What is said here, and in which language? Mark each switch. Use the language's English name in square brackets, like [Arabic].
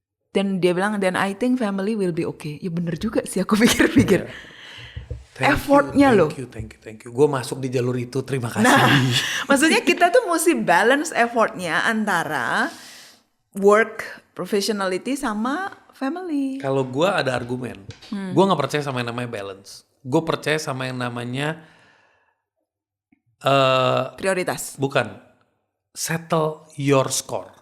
[Indonesian] Dan dia bilang, [English] then I think family will be okay. [Indonesian] Ya bener juga sih aku pikir-pikir. Effortnya loh. [English] Thank you. [Indonesian] Gue masuk di jalur itu, terima kasih. Nah, maksudnya kita tuh mesti balance effortnya antara work, professionality sama family. Kalau gue ada argumen, gue nggak percaya sama yang namanya balance. Gue percaya sama yang namanya prioritas. Bukan, [English] settle your score.